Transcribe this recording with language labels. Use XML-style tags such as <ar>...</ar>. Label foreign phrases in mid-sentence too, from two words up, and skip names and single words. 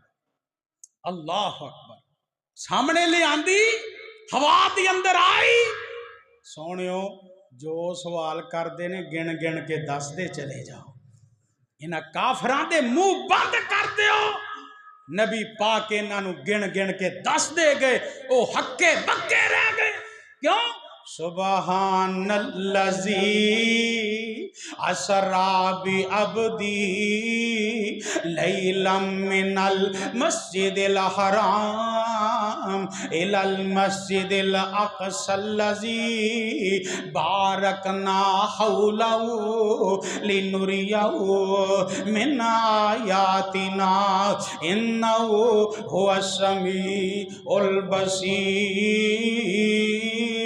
<pa>اللہ اکبر سامنے لے آندی، ہوا دی اندر آئی۔ سونیو جو سوال کر دے نے گن گن کے دس دے چلے جاؤ، انہاں کافران دے منہ بند کر دیو۔ نبی پاک انہاں نو گن گن کے دس دے گئے، او ہکے بکے رہ گئے۔</pa> <ar>کیوں؟ سبحان اللذی اسرا بعبدی لیلا من المسجد الحرام الی المسجد الاقصی الذی بارکنا حولہ لنریہ من آیاتنا انہ هو السمیع البصیر۔</ar>